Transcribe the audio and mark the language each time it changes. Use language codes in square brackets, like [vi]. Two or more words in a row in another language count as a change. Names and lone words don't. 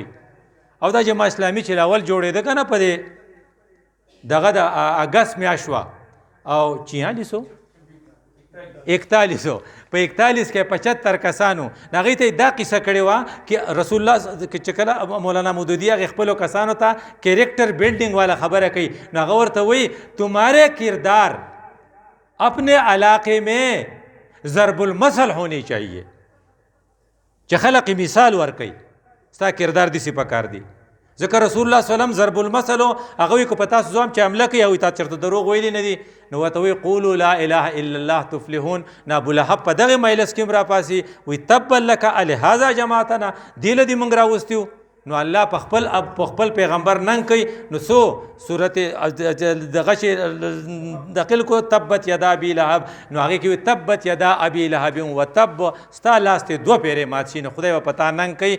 [ps] او دا جماعت اسلامي چې اول جوړېده که نه په دې دغه د اګست میاشت وه او 41 په 41 کې 75 کسانو هغوی ته دا قصه کړې وه چې رسول الله چې کله مولانا مودودي هغې خپلو کسانو ته [en] character building [ps] والا خبره کوي نو هغه ورته وایي [ur] تمہارے کردار اپنے علاقے میں ضرب المثل ہونی چاہیے، [ps] چې خلق مثال ورکوي ستا کردار داسې پکار دی. ځکه رسول الله صلی الله علیه وسلم ضرب المثل و هغه وایي که په تاسو زوام چې حمله کوي او تا چېرته دروغ ویلي نه دي نو ورته وایي [ar] قولوا لا اله الا الله تفلحون. [ps] نو ابولهب په دغې مجلس کې هم راپاسي وایي [ar] تبا لک الهذا جماعتنا، [ps] دې له دې موږ راوستي. نو الله په خپل پیغمبر ننګ کوي. نو څو صورت دغه چې دقل کو [ar] تبت یدا ابي لهب، [ps] نو هغې کې وایي [ar] تبت یدا ابي لهب و تب، [ps] ستا لاس ته 2 پیرې مات شي نو خدای به په تا ننګ کوي.